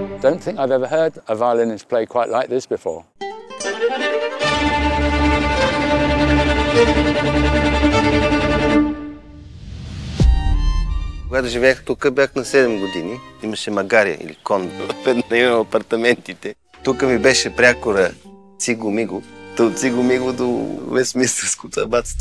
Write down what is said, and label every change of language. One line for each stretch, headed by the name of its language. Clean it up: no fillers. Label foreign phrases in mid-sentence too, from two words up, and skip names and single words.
English: don't think I've ever heard a violinist play quite like this before.
Bulgarian: Когато живеех тук, бях на 7 години. Имаше магария или кон в една от апартаментите. Тук ми беше прякора Циго Миго. От Циго Миго до Вестминстърското абатство.